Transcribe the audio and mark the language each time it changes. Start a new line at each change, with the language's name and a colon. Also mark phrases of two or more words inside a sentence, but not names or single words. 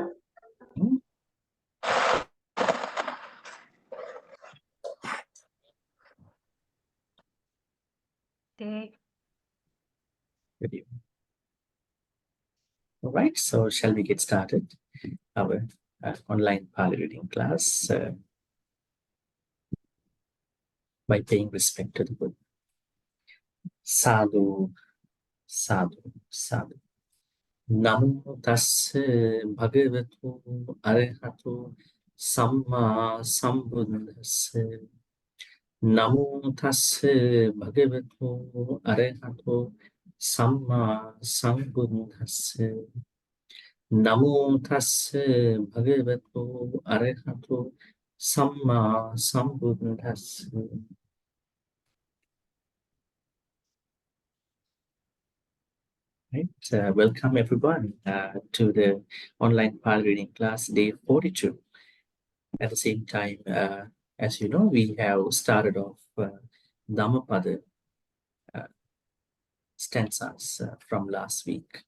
English: Day. Good evening. All right, so shall we get started? Our online Pali reading class by paying respect to the Buddha.
Pali: Sadhu, sadhu, sadhu. Namo tassa bhagavatu arahatu samma sambuddhassa. Namo tassa bhagavatu arahatu samma sambuddhassa. Namo tassa bhagavatu arahatu samma sambuddhassa.
English: Right. Welcome everyone to the online Pali reading class day 42. At the same time, as you know, we have started off Dhammapada stanzas from last week.